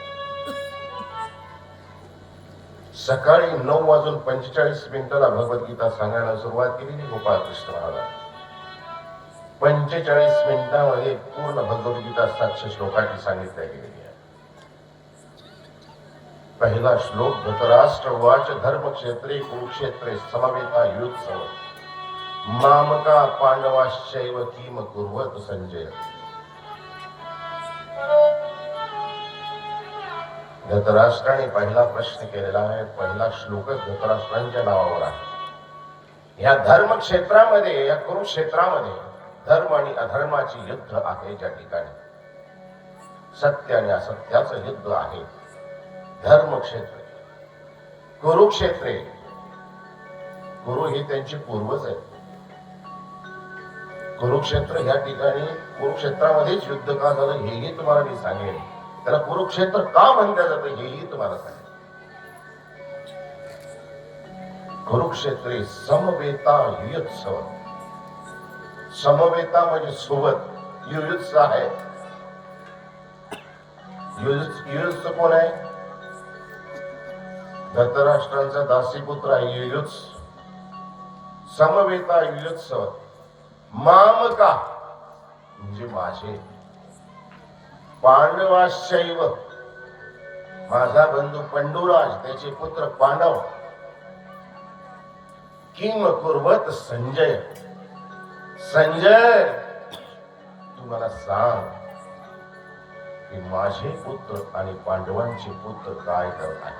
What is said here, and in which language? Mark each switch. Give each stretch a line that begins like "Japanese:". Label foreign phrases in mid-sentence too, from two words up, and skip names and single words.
Marathi: सकाळी 9:45 भगवद्गीता सांगायला सुरुवात केलेली गोपाळकृष्ण महाराज 45 मिनिटांमध्ये पूर्ण भगवद्गीता 700 श्लोकाची सांगितल्या गेलेली आहे. पहिला श्लोक
Sanskrit: धृतराष्ट्र उवाच धर्मक्षेत्रे कुरुक्षेत्रे समवेता युत्सव मामका पांडवाश्चैव किम कुर्वत संजय.
Marathi: धृतराष्ट्राने पहिला प्रश्न केलेला आहे. पहिला श्लोकच धृतराष्ट्रांच्या नावावर आहे. या धर्मक्षेत्रामध्ये या कुरुक्षेत्रामध्ये धर्म आणि अधर्माची युद्ध आहे. ज्या ठिकाणी सत्य आणि असत्याचं युद्ध आहे.
Sanskrit: धर्मक्षेत्र कुरुक्षेत्रे
Marathi: कुरु हे त्यांचे पूर्वज आहेत. कुरुक्षेत्र या ठिकाणी कुरुक्षेत्रामध्येच युद्ध का झालं हेही तुम्हाला मी सांगेन. त्याला कुरुक्षेत्र का म्हणलं जातं हेही तुम्हाला सांगेन.
Sanskrit: कुरुक्षेत्रे समवेता युत्सव.
Marathi: समवेता म्हणजे सोबत युयुत्स आहे. युयुत्स कोण आहे? धृतराष्ट्रांचा दासीपुत्र आहे युयुत्स.
Sanskrit: समवेता युयुत्सव मामका
Marathi: म्हणजे माझे. पांडवाश्चैव माझा बंधू पंडुराज त्याचे पुत्र पांडव.
Sanskrit: किम कुर्वत संजय.
Marathi: संजय तू मला सांग की माझे पुत्र आणि पांडवांचे पुत्र काय करत आहेत.